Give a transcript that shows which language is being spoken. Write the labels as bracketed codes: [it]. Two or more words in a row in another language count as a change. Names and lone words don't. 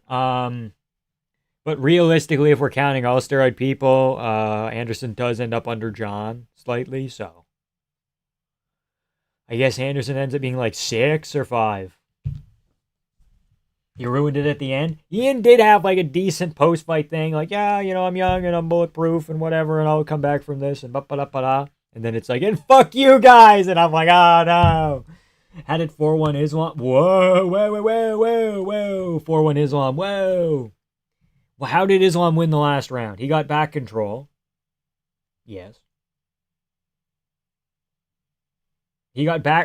[en] But realistically, if we're counting all steroid people, Anderson does end up under John slightly, so. I guess Anderson ends up being like 6 or 5. He ruined it at the end. Ian did have like a decent post-fight thing, like, yeah, you know, I'm young and I'm bulletproof and whatever, and I'll come back from this and ba-ba-da-ba-da. And then it's like, and fuck you guys! And I'm like, oh no. Had it 4-1 Islam. Whoa, whoa, whoa, whoa, whoa, whoa. 4-1 Islam, whoa. Well, how did Islam win the last round? He got back control. Yes. He got back.